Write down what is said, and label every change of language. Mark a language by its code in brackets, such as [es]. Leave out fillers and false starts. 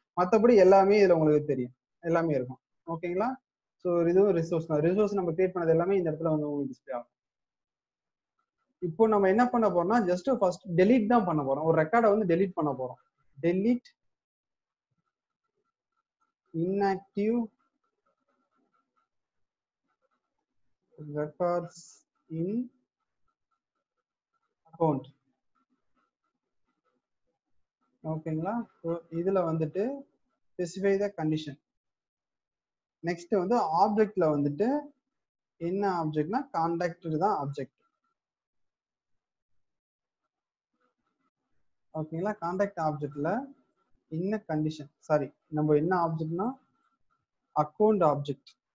[ta] மற்றபடி எல்லாமே இதுல உங்களுக்கு தெரியும், எல்லாமே இருக்கும். ஓகேங்களா. ஸோ இதுவும் ரிசோர்ஸ் தான். ரிசோர்ஸ் நம்ம கிரியேட் பண்ணது எல்லாமே இந்த இடத்துல வந்து உங்களுக்கு டிஸ்பிளே ஆகும். இப்போ நம்ம என்ன பண்ண போறோம்னா, ஜஸ்ட் ஃபர்ஸ்ட் டெலீட் தான் பண்ண போறோம். ஒரு ரெக்கார்டை வந்து டெலீட் பண்ண போறோம். [en] Delete inactive records in account. [ta] ஓகேங்களா. ஸோ இதுல வந்துட்டு [en] Specify the condition. [ta] நெக்ஸ்ட் வந்து ஆப்ஜெக்ட்ல வந்துட்டு என்ன ஆப்ஜெக்ட்னா கான்டாக்ட் தான் ஆப்ஜெக்ட். ஓகேங்களா. கான்டாக்ட் ஆப்ஜெக்ட்ல என்ன கண்டிஷன், சாரி நம்ம என்ன ஆப்ஜெக்ட்னா அக்கௌண்ட் ஆப்ஜெக்ட்.